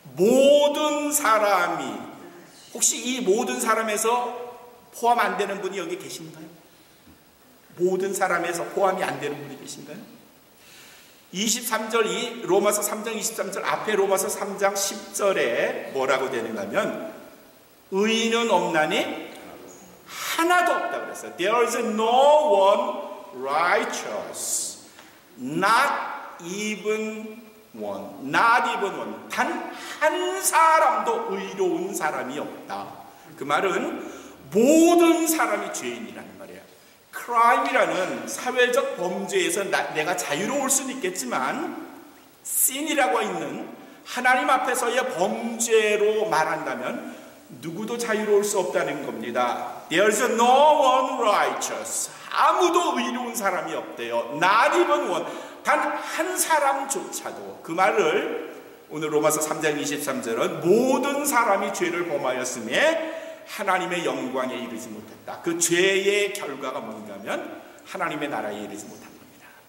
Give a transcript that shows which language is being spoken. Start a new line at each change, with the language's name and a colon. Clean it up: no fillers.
Korean: 모든 사람이, 혹시 이 모든 사람에서 포함 안 되는 분이 여기 계신가요? 모든 사람에서 포함이 안 되는 분이 계신가요? 23절, 이 로마서 3장 23절 앞에 로마서 3장 10절에 뭐라고 되는가 하면 의인은 없나니 하나도 없다 그랬어요.
English: There is no one righteous, not even one, not even one.
Korean: 단 한 사람도 의로운 사람이 없다. 그 말은 모든 사람이 죄인이라는 말이에요. crime이라는 사회적 범죄에서 내가 자유로울 수는 있겠지만 sin이라고 있는 하나님 앞에서의 범죄로 말한다면 누구도 자유로울 수 없다는 겁니다.
English: There's no one righteous.
Korean: 아무도 의로운 사람이 없대요.
English: Not even one.
Korean: 단 한 사람조차도. 그 말을 오늘 로마서 3장 23절은 모든 사람이 죄를 범하였음에 하나님의 영광에 이르지 못했다. 그 죄의 결과가 뭔가 하면 하나님의 나라에 이르지 못한 겁니다.